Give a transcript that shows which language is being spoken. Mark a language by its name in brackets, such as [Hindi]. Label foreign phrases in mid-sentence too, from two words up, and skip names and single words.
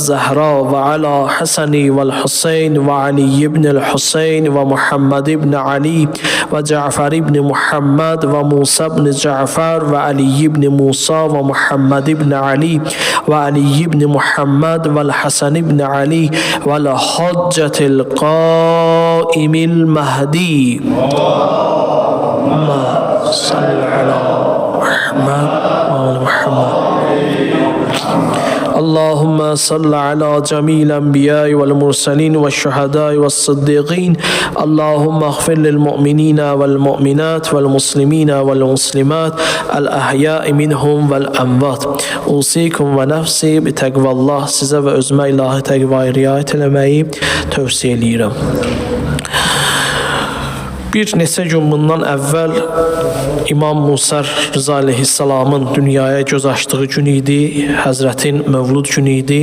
[Arabic] الزهراء وعلى الحسن والحسين وعلي بن الحسين ومحمد بن علي وجعفر بن محمد وموسى بن جعفر وعلي بن موسى ومحمد بن علي وعلي بن محمد والحسن بن علي والحجة القائم المهدي. اللهم صل على محمد وعلى محمد ve ala Muhammed. اللهم صل على جميع الأنبياء والمرسلين والشهداء والصديقين. اللهم اغفر للمؤمنين والمؤمنات والمسلمين والمسلمات الأحياء منهم والأموات. أوصيكم ونفسي بتقوى الله. [Azerbaijani] Sizə və özümə ilahi təqvaya riayət eləməyi tövsiyə edirəm. Bir neçə gün bundan əvvəl İmam Musa Rıza Aleyhisselamın dünyaya göz açdığı gün idi, Həzrətin Mövlud günü idi.